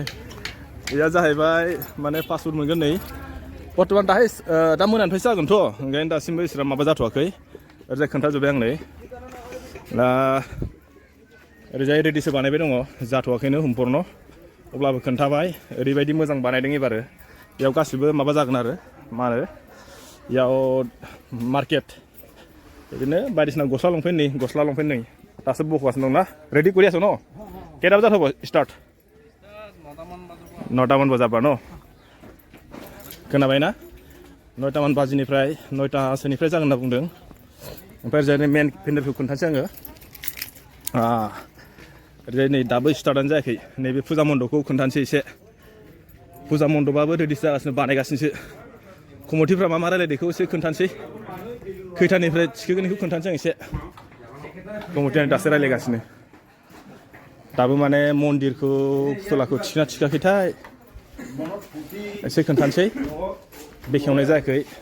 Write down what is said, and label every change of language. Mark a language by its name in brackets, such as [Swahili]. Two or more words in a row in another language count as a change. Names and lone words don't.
[Bodo] बेया जाहैबाय माने फास्ट फुड मोनगोन नै बर्तमान दाहाय दा मोनानिफ्रायसो जागोनथ' ओंखायनो दासिमबो इसोरा माबा जाथ'वाखै ओरैजाय खोन्थाजोब्बाय आं नै दा ओरैजाय रेडिसो बानायबाय दङ जाथ'वाखैनो सम्पूर्ण अब्लाबो खोन्थाबाय ओरैबायदि मोजां बानायदों एबारो बेयाव गासिबो माबा जागोन आरो मा होनो बेयाव मार्केट बिदिनो बायदिसिना गस्ला लंपेन्ट नै दासो बखगासिनो दं ना रेडि [Assamese] কৰি আছো ন কেইটা বজাত হ'ব [Bodo] स्टार्ट 9টামান बजाबा न खोनाबाय ना 9टामान बाजिनिफ्राय 9टासोनिफ्राय जागोन होनना बुंदों ओमफ्राय ओरैजाय मेन पेन्डेलखौ खोन्थानोसै आङो ओरैजाय नै दाबो स्टार्टआनो जायाखै नैबे फुजा मन्दपखौ खोन्थानोसै एसे फुजा मन्दपाबो रेडिसो जागासिनो बानायगासिनोसो कमिटिफ्रा मा रायलायदों बेखौ एसे खोन्थानोसै खैथानिफ्राय थिखोगोन बेखौ खोन्थानोसै आं एसे कमिटियानो दासो रायलायगासिनो दाबो माने मन्दिरखौ फुथुलाखौ थिखाखैथाय एसे खोन्थानोसै बेखेवनाय जायाखै